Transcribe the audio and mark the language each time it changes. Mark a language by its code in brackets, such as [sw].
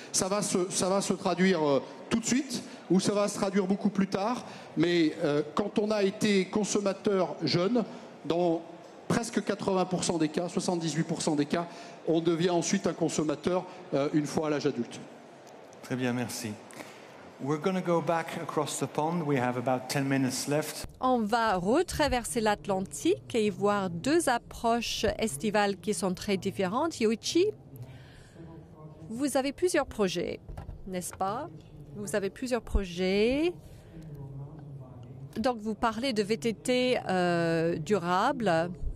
[fr] Ça va se traduire tout de suite, ou ça va se traduire beaucoup plus tard, mais quand on a été consommateur jeune, dans presque 80% des cas, 78% des cas, on devient ensuite un consommateur une fois à l'âge adulte. Très bien, merci. [en] We're going to go back across the pond. We have about 10 minutes left. [fr] On va retraverser l'Atlantique et voir deux approches estivales qui sont très différentes. Yoichi, vous avez plusieurs projets, n'est-ce pas? Vous avez plusieurs projets. Donc, vous parlez de VTT durable.